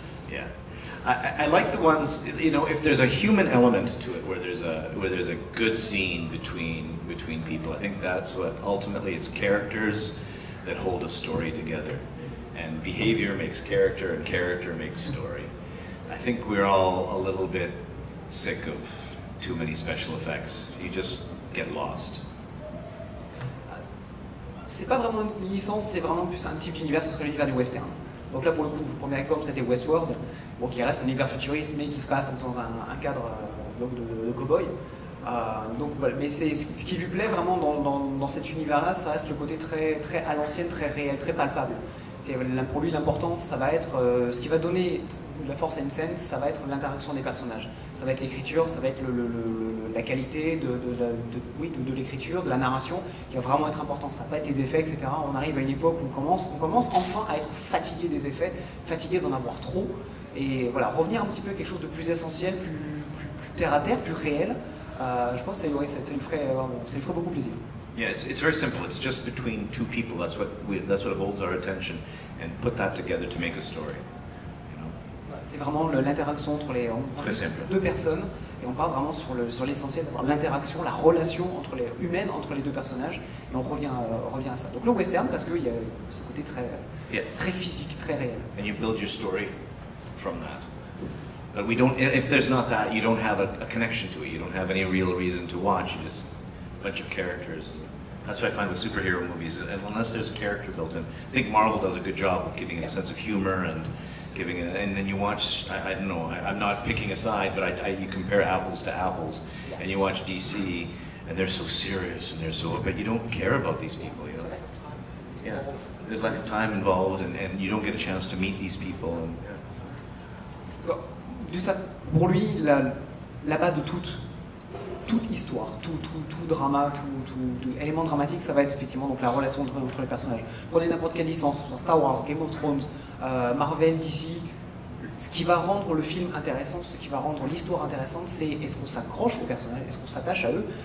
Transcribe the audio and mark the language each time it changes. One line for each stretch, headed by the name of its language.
English: Yeah. I like the ones, you know, if there's a human element to it, where there's a good scene between people. I think that's what ultimately, it's characters that hold a story together, and behavior makes character, and character makes story. I think we're all a little bit sick of too many special effects. You just get lost.
French: C'est pas vraiment une licence, c'est vraiment plus un type d'univers, ce serait l'univers du western. Donc là, pour le coup, le premier exemple, c'était Westworld, bon, qui reste un univers futuriste, mais qui se passe dans un cadre donc de cow-boy. Donc voilà, mais c'est ce qui lui plaît vraiment dans cet univers-là, ça reste le côté très à l'ancienne, très réel, très palpable. Pour lui, l'important, ça va être ce qui va donner la force à une scène, ça va être l'interaction des personnages. Ça va être l'écriture, ça va être la qualité de l'écriture, de la narration, qui va vraiment être importante. Ça va pas être les effets, etc. On arrive à une époque où on commence enfin à être fatigué des effets, fatigué d'en avoir trop, et voilà, revenir un petit peu à quelque chose de plus essentiel, plus terre à terre, plus réel. Je pense que ça lui ferait beaucoup plaisir.
English: Yeah, it's very simple. It's just between two people. That's what holds our attention, and put that together to make a story. You know?
French: C'est vraiment l'interaction entre deux personnes, et on part vraiment sur l'essentiel, l'interaction, la relation humaine entre les deux personnages, et on revient à ça. Donc le western, parce qu'il y a ce côté très physique, très réel.
English: And you build your story from that. But if there's not that, you don't have a connection to it. You don't have any real reason to watch. You just a bunch of characters. That's what I find with superhero movies, and unless there's character built in. I think Marvel does a good job of giving it a sense of humor and giving it, and then you watch, I don't know, I'm not picking a side, but you compare apples to apples, and you watch DC, and they're so serious, and but you don't care about these people, you know? Yeah, there's lack of time involved, and you don't get a chance to meet these people. And, yeah.
French: Pour lui, la base de toute histoire, tout drama, tout élément dramatique, ça va être effectivement donc la relation entre les personnages. Prenez n'importe quelle licence, soit Star Wars, Game of Thrones, Marvel, DC, ce qui va rendre le film intéressant, ce qui va rendre l'histoire intéressante, c'est est-ce qu'on s'accroche aux personnages, est-ce qu'on s'attache à eux.